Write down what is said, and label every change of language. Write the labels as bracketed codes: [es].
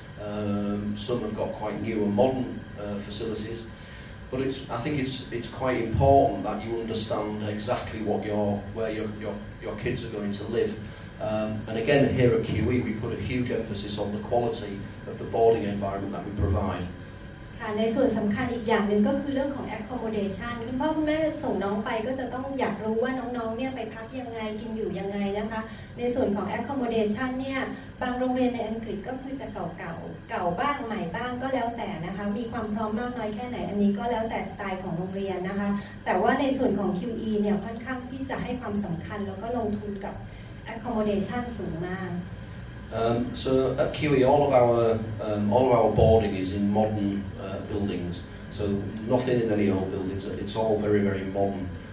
[en] Some have got quite new and modern facilities. But I think it's quite important that you understand exactly where your kids are going to live. And again, here at QE, we put a huge emphasis on the quality of the boarding environment that we provide. [th] ค่ะในส่วนสำคัญอีกอย่างหนึ่งก็คือเรื่องของ accommodation คุณพ่อคุณแม่ส่งน้องไปก็จะต้องอยากรู้ว่าน้องๆเนี่ยไปพักยังไงกินอยู่ยังไงนะคะในส่วนของ accommodation เนี่ยบางโรงเรียนในอังกฤษก็คือจะเก่าบ้างใหม่บ้างก็แล้วแต่นะคะมีความพร้อมมากน้อยแค่ไหนอันนี้ก็แล้วแต่สไตล์ของโรงเรียนนะคะแต่ว่าในส่วนของ QE เนี่ยค่อนข้างที่จะให้ความสำคัญแล้วก็ลงทุนกับ accommodation สูงมาก [en] So at QE, all of our boarding is in modern buildings. So nothing in any old buildings. It's all very, very modern.